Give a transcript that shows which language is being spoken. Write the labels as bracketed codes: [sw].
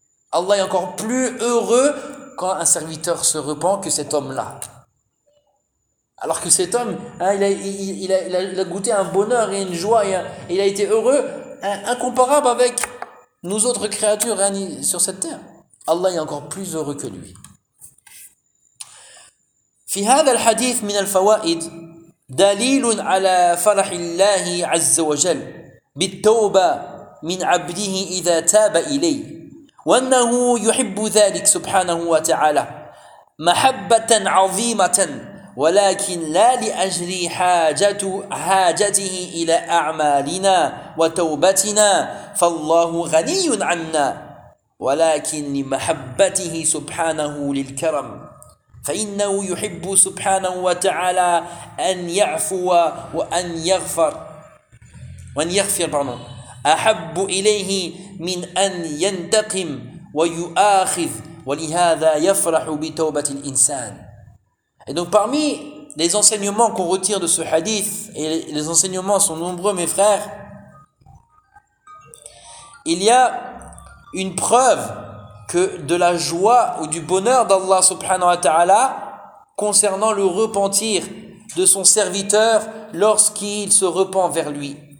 [fr] Allah est encore plus heureux quand un serviteur se repent que cet homme-là. Alors que cet homme, il a goûté un bonheur et une joie, et il a été heureux, incomparable avec nous autres créatures sur cette terre. Allah est encore plus heureux que lui. [ar] في هذا الحديث من الفوائد دليل على فرح الله عز وجل بالتوبة من عبده إذا تاب إليه وأنه يحب ذلك سبحانه وتعالى محبة عظيمة ولكن لا لأجل حاجته إلى أعمالنا وتوبتنا فالله غني عنا ولكن لمحبته سبحانه للكرم فإنه يحب سبحانه وتعالى أن يعفو وأن يغفر وأن يغفر أحب إليه من أن ينتقم ويؤاخذ ولهذا يفرح بتوبة الإنسان. [fr] Et donc parmi les enseignements qu'on retire de ce hadith, et les enseignements sont nombreux mes frères, il y a une preuve que de la joie ou du bonheur d'Allah subhanahu wa ta'ala concernant le repentir de son serviteur lorsqu'il se repent vers lui.